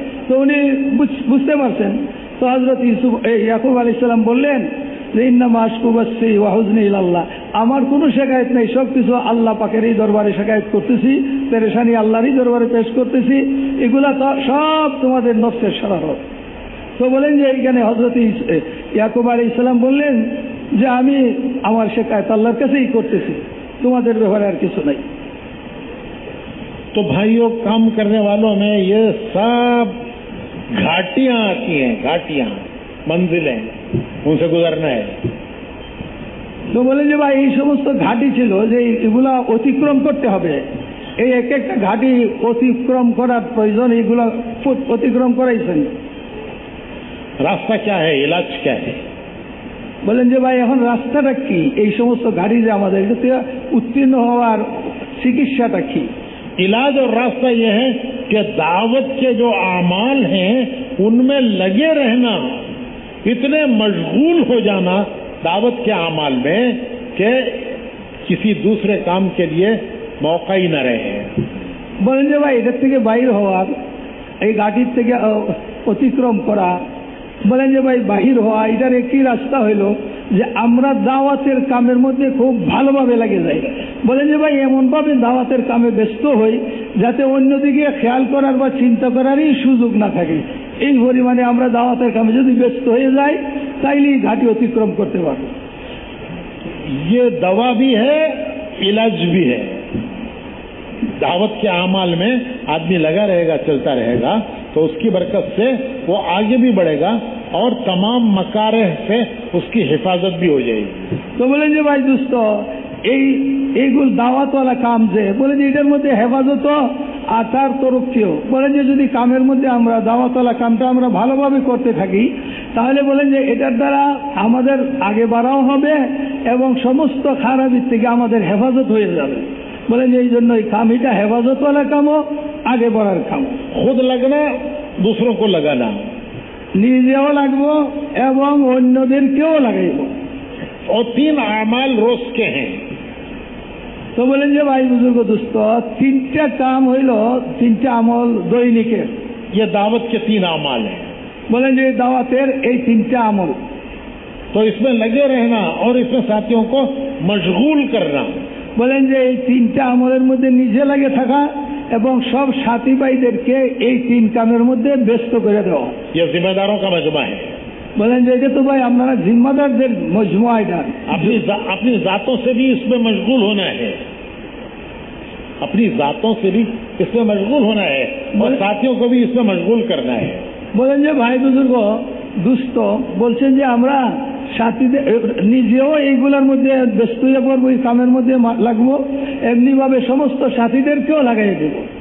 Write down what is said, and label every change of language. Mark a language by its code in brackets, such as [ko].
[bn] তো উনি বুঝতে পারছেন। তো হযরত ইউসুফ ইয়াকুব আলাইহিস সালাম বললেন যে [ar] ইন্নামা আশকু বাসসি ওয়া হুজনি ইলাল্লাহ, [bn] আমার কোনো শিকায়ত নেই, সব কিছু আল্লাহ পাকেরই দরবারে শিকায়ত করতেছি, পেরেশানি আল্লাহরই দরবারে পেশ করতেছি, এগুলা তো সব তোমাদের নফসের শরারত। তো বলেন যে এইখানে হযরত ইয়াকুব আলাইহিস সালাম বললেন যে আমি আমার শিকায়ত আল্লাহর কাছেই করতেছি, তোমাদের ব্যাপারে আর কিছু নাই। [hi] तो भाइयों, काम करने वालों में ये सब घाटियां आती हैं, घाटियां, मंजिलें, उनसे गुजरना है। [bn] তো বলেন যে ভাই এই সমস্ত ঘাটি ছিল যে এগুলা অতিক্রম করতে হবে, এই এক একটা ঘাটি অতিক্রম করার প্রয়োজন, এগুলা অতিক্রম করাইছেন। [hi] রাস্তা क्या है, इलाज क्या है? [bn] বলেন যে ভাই এখন রাস্তাটা কি, এই সমস্ত ঘাটি যে আমাদের উত্তীর্ণ হওয়ার চিকিৎসাটা কি? [hi] इलाज और रास्ता यह है कि दावत के जो आमाल हैं उनमें लगे रहना, इतने मशगूल हो जाना दावत के आमाल में कि किसी दूसरे काम के लिए मौका ही न रहे। [bn] বলেন যে ভাই এটার থেকে বাইর হওয়ার, এই ঘাটির থেকে অতিক্রম করা, বলেন যে ভাই বাহির হওয়া, এটার একটি রাস্তা হইল যে আমরা দাওয়াতের কামের মধ্যে খুব ভালোভাবে লাগে যাই। বলেন যে ভাই এমনভাবে দাওয়াতের কামে ব্যস্ত হই যাতে অন্যদিকে খেয়াল করার বা চিন্তা করারই সুযোগ না থাকে। এই পরিমাণে আমরা দাওয়াতের কামে যদি ব্যস্ত হয়ে যাই তাইলেই ঘাটি অতিক্রম করতে পারবো। [hi] ये दवा भी है, इलाज भी है। दावत के आमाल में आदमी लगा रहेगा, चलता रहेगा, तो उसकी बरकत से वो आगे भी बढ़ेगा और तमाम मकारे से उसकी हिफाजत भी हो जाएगी। [bn] तो बोले जे भाई दोस्त এইগুলো দাওয়াতওয়ালা কাম যে বলে যে এটার মধ্যে হেফাজত আর তার তরফ থেকেও বলেন যে যদি কামের মধ্যে আমরা দাওয়াতওয়ালা কামটা আমরা ভালোভাবে করতে থাকি তাহলে বলেন যে এটার দ্বারা আমাদের আগে বাড়াও হবে এবং সমস্ত খারাপির থেকে আমাদের হেফাজত হয়ে যাবে। বলেন যে এই জন্য এই কাম এটা হেফাজতওয়ালা কামও আগে বাড়ার কাম। [hi] खुद लगना, दूसरों को लगाना, [bn] নিজেও লাগবো এবং অন্যদেরকেও লাগাইব। [hi] और 3 आमाल रोज के हैं। [bn] তো বলেন যে ভাই বুজুর্গ দোস্ত 3টা কাম হইল 3টা আমল দৈনিকের। [hi] ये दावत के 3 आमाल हैं। [bn] বলেন যে দাওয়াতের এই 3টা আমল। [hi] तो इसमें लगे रहना और इसमें साथियों को मशगूल करना। [bn] বলেন যে এই তিনটা আমলের মধ্যে নিজে লাগে থাকা এবং সব সাথী ভাইদেরকে এই তিন কামের মধ্যে ব্যস্ত করে দেওয়া। [hi] ये जिम्मेदारों का मजमा है। [bn] বলেন যে এটা তো ভাই আপনারা জিম্মাদারদের মজমুয়া। এটা [hi] अपनी जातों से भी इसमें मशगूल होना है, अपनी जातों से भी इसमें मशगूल होना है और साथियों को भी इसमें मशगूल करना है। [bn] বলেন যে ভাই বুজুর্গ দুস্থ বলছেন যে আমরা সাথীদের নিজেও এইগুলোর মধ্যে ব্যস্ত হয়ে পড়বো, এই কামের মধ্যে লাগবো, এমনি ভাবে সমস্ত সাথীদেরকেও লাগাই দেব।